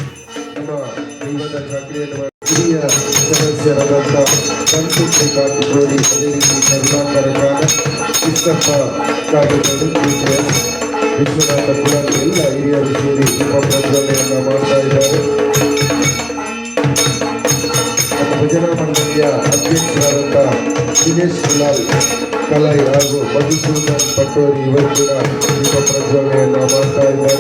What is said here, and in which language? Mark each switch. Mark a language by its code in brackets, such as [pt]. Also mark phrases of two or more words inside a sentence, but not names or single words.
[kn] ಹಿರಿಯ ಸದಸ್ಯರಾದಂಥ ಸಂತೃಪ್ತಿ ಕಾಟುಗೋಡಿ, ಅದೇ ರೀತಿ ಕರುಣಾಕರ ಕಾಲ, ಕೃಷ್ಣಪ್ಪ ಕಾಟುಗೋಡಿ, ವಿಶ್ವನಾಥ ಕುಲಾಲ್ ಎಲ್ಲ ಹಿರಿಯರು ಸೇರಿ ದೀಪ ಪ್ರಜ್ವಲನೆಯನ್ನು ಮಾಡ್ತಾ ಇದ್ದಾರೆ. ನಮ್ಮ ಭಜನಾ ಮಂಡಳಿಯ ಅಧ್ಯಕ್ಷರಾದಂಥ ದಿನೇಶ್ ಕುಲಾಲ್ ಕಲೈ ಹಾಗೂ ಮಧುಸೂದನ್ ಪಟ್ಟೋರಿ ಇವರು ಕೂಡ ದೀಪ ಪ್ರಜ್ವಲನೆಯನ್ನು ಮಾಡ್ತಾ ಇದ್ದಾರೆ.